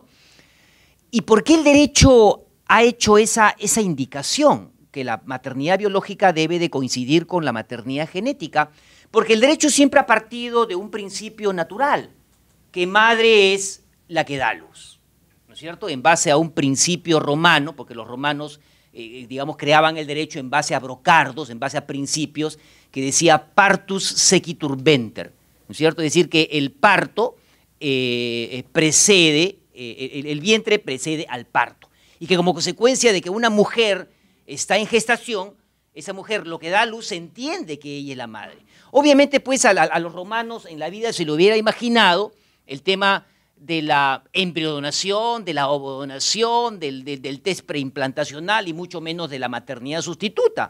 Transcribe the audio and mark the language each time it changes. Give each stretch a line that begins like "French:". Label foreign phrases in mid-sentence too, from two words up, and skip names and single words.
Spanish: ¿Y por qué el derecho ha hecho esa indicación, que la maternidad biológica debe de coincidir con la maternidad genética? Porque el derecho siempre ha partido de un principio natural, que madre es la que da luz, ¿no es cierto? En base a un principio romano, porque los romanos, digamos, creaban el derecho en base a brocardos, en base a principios, que decía
Latin: partus sequitur venter,
Spanish: ¿no es cierto? Es decir, que el parto precede, el vientre precede al parto, y que como consecuencia de que una mujer está en gestación, esa mujer lo que da a luz se entiende que ella es la madre. Obviamente, pues, a los romanos en la vida se lo hubiera imaginado el tema de la embriodonación, de la ovodonación, del test preimplantacional y mucho menos de la maternidad sustituta.